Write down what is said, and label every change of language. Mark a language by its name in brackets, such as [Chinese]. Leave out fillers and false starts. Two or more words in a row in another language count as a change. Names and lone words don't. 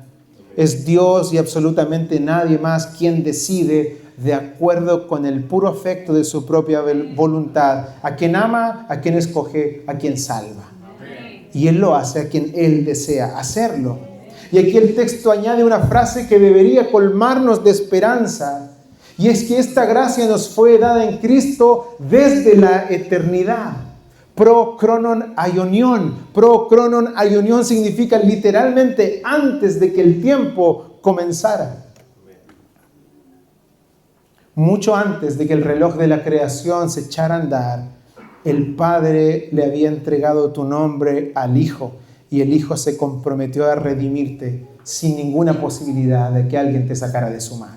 [Spanish] Es Dios y absolutamente nadie más quien decide de acuerdo con el puro afecto de su propia voluntad, a quien ama, a quien escoge, a quien salva. Y Él lo hace a quien Él desea hacerlo. Y aquí el texto añade una frase que debería colmarnos de esperanza, y es que esta gracia nos fue dada en Cristo desde la eternidad. [Greek] πρὸ χρόνων αἰωνίων. πρὸ χρόνων αἰωνίων [Spanish] significa literalmente antes de que el tiempo comenzara. Mucho antes de que el reloj de la creación se echara a andar, el Padre le había entregado tu nombre al Hijo y el Hijo se comprometió a redimirte sin ninguna posibilidad de que alguien te sacara de su mano.